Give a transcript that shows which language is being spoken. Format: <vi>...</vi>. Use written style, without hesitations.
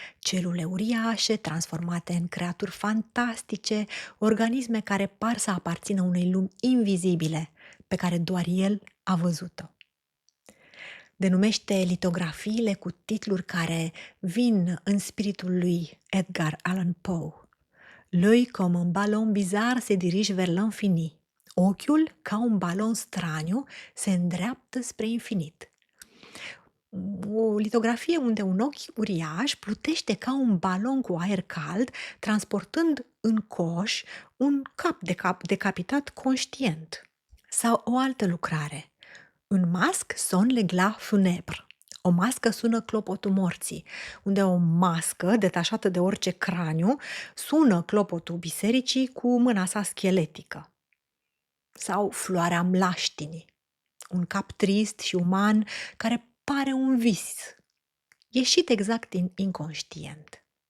<ro>Celule uriașe, transformate în creaturi fantastice, organisme care par să aparțină unei lumi invizibile, pe care doar el a văzut-o. Denumește litografiile cu titluri care vin în spiritul lui Edgar Allan Poe.</ro> <fr>L'œil comme un ballon bizarre se dirige vers l'infini.</fr> <ro>Ochiul, ca un balon straniu, se îndreaptă spre infinit. O litografie unde un ochi uriaș plutește ca un balon cu aer cald, transportând în coș un cap decapitat conștient. Sau o altă lucrare.</ro> <fr>Un masque sonne le glas funèbre.</fr> <ro>O mască sună clopotul morții, unde o mască, detașată de orice craniu, sună clopotul bisericii cu mâna sa scheletică. Sau floarea mlaștinii, un cap trist și uman care pare un vis, ieșit exact din inconștient.</ro>